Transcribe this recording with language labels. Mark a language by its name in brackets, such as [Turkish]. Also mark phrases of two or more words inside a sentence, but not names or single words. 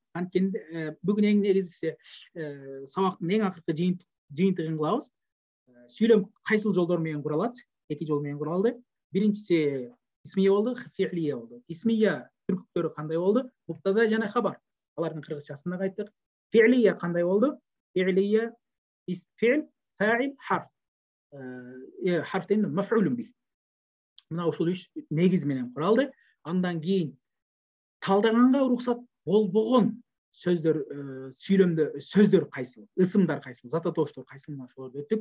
[Kyrgyz] Анткени бүгүн эң негизгиси сабактын эң акыркы жыйынтыгын кылабыз. Сүйлөм кайсыл жолдор менен куралат? Эки жол менен куралды. Биринчиси исмия болду, фи'лия болду. Исмия түркүктөрү кандай болду? Муптада жана хабар. Алардын кыргызчасын да айттык. Фи'лия кандай болду? Фи'лия фи'л, фа'ил, харф. Харф деген маф'улун бих. Мына ушул үч негиз менен куралды. Андан кийин талдаганга уруксат болбогон сөздөр, сүйлөмдө сөздөр кайсыл, ысымдар кайсыл, зататооштор кайсыл, ошолорду өттүк.